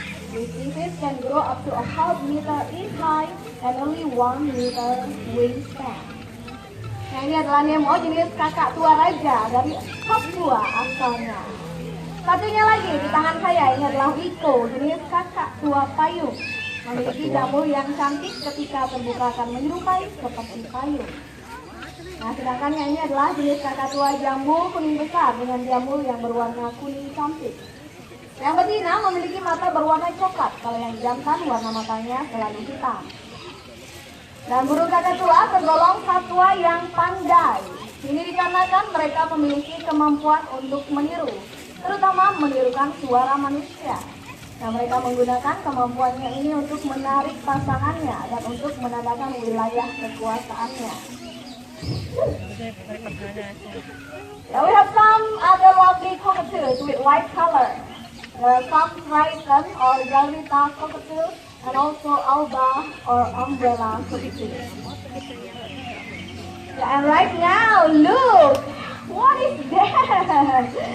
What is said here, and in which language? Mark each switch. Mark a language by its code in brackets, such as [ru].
[en] This species can grow up to a half meter in height and only 1 meter wingspan. [id] Nah, ini adalah Nemo jenis kakak tua raja dari Papua asalnya. Satunya lagi di tangan saya, ini adalah Wiko jenis kakak tua payung. Memiliki jamur yang cantik ketika terbuka akan menyerupai seperti payung. Nah, sedangkan yang ini adalah jenis kakak tua jambu kuning besar dengan jamur yang berwarna kuning cantik. Yang betina memiliki mata berwarna coklat, kalau yang jantan warna matanya selalu hitam. Dan burung kakak tua tergolong satwa yang pandai. Ini dikarenakan mereka memiliki kemampuan untuk meniru, terutama menirukan suara manusia. Nah, mereka menggunakan kemampuannya ini untuk menarik pasangannya dan untuk menandakan wilayah kekuasaannya. [en] Now we have some other lovely cockatoos with white color. There are some Triton or Garita cockatoos and also alba or umbrella cockatoos. Yeah, and right now, look! What is that?